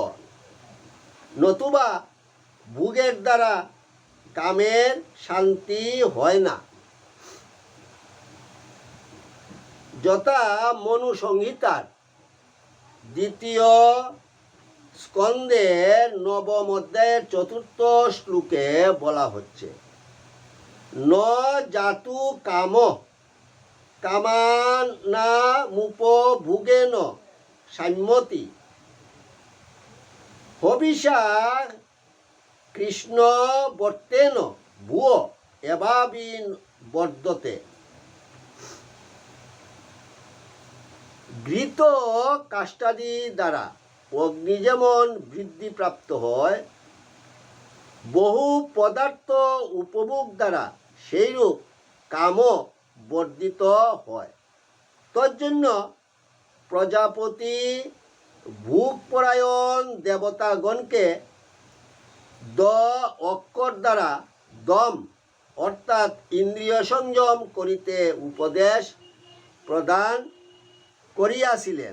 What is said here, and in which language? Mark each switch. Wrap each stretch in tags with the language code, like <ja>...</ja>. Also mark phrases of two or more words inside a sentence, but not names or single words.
<bn>নতুবা ভোগের দ্বারা কামের শান্তি হয় না। যথা মনু সংহিতার 2য় স্কন্ধের 9ম অধ্যায়ের 4র্থ শ্লোকে বলা হচ্ছে,</bn> <sa>ন জাতু কাম কামানামুপভোগেন সাম্যতি হবিষা কৃষ্ণ বর্তেন ভুয়ো এভাবিন বর্ধতে।</sa> <bn>ঘৃত কাষ্টাদি দ্বারা অগ্নি যেমন বৃদ্ধিপ্রাপ্ত হয়, বহু পদার্থ উপভোগ দ্বারা সেইরূপ কামও বর্ধিত হয়। তজ্জন্য প্রজাপতি ভোগপরায়ণ দেবতাগণকে অক্ষর দ্বারা দম অর্থাৎ ইন্দ্রিয় সংযম করিতে উপদেশ প্রদান করিয়াছিলেন।</bn>